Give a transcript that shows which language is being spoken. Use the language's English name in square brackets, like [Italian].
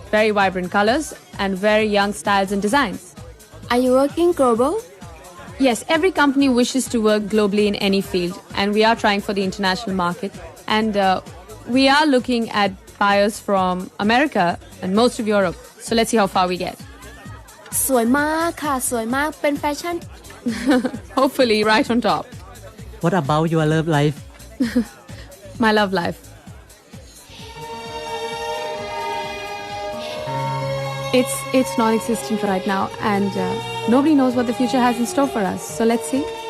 [English] Very vibrant colors and very young styles and designs. Are you working global? Yes, every company wishes to work globally in any field, and we are trying for the international market. And we are looking at buyers from America and most of Europe. So let's see how far we get. [Thai] สวยมากค่ะสวยมากเป็นแฟชั่น [English] Hopefully right on top. What about your love life? My love life. It's non-existent right now, and nobody knows what the future has in store for us. So let's see.